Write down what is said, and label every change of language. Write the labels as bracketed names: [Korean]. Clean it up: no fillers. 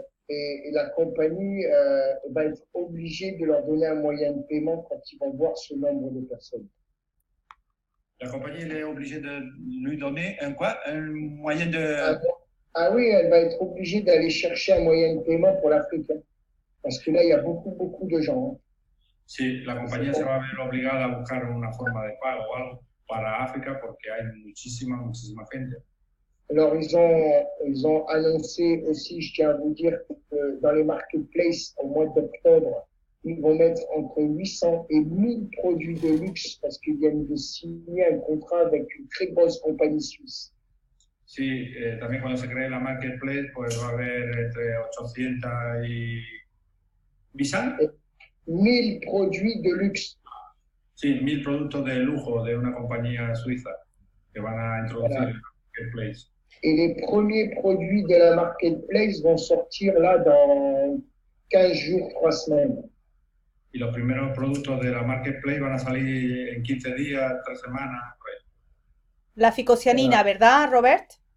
[French] Et la compagnie va être obligée de leur donner un moyen de paiement quand ils vont voir ce nombre de personnes. La compagnie est obligée de lui donner un moyen de... Ah oui, elle va être obligée d'aller chercher un moyen de paiement pour l'Afrique. Hein. Parce que là, il y a beaucoup de gens. Hein. [Spanish] Sí, la compañía se va a ver obligada a buscar una forma de pago o algo para África porque hay muchísima gente. [French] Alors, ils ont annoncé aussi, je tiens à vous dire, que dans les marketplaces, au mois d'octobre, ils vont mettre entre 800 et 1000 produits de luxe parce qu'ils viennent de signer un contrat avec une très grosse compagnie suisse. [Spanish] Sí, también cuando se cree la marketplace, pues va a haber entre 800 y... ¿Visan? [French] 1000 produits de luxe. [Spanish] Sí, 1000 productos de lujo de una compañía suiza que van a introducir en la marketplace. [French] Et les premiers produits de la marketplace vont sortir là dans 15 jours, 3 semaines. [Spanish] Y los primeros productos de la marketplace van a salir en 15 días, 3 semanas. Pues. La ficocianina, ¿verdad, Robert?